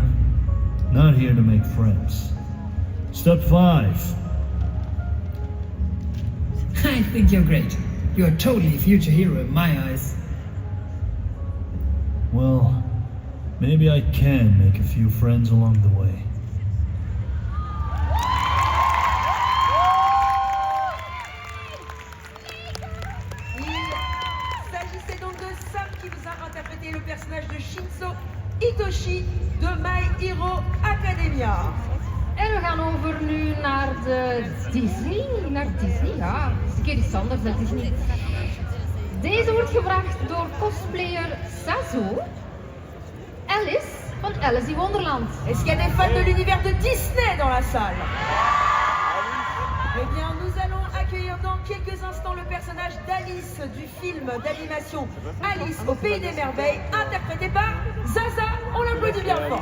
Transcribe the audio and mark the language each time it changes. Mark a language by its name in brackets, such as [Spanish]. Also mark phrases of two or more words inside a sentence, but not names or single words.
[English] Not here to make friends. Step 5. I think you're great. You're totally a future hero in my eyes. Well, maybe I can make a few friends along the way. [French] Le personnage de Shinso Hitoshi de My Hero Academia. [Dutch] En we gaan over nu naar de Disney. Naar Disney, ja. Het is een keer iets anders dan Disney. Deze wordt gebracht door cosplayer Sazo. Alice van Alice in Wonderland. [French] Est-ce qu'il y a des fans de l'univers de Disney dans la salle? Eh bien, nous allons accueillir dans quelques instants le personnage d'Alice du film d'animation Alice au Pays des Merveilles, interprété par Zaza. On l'applaudit bien fort.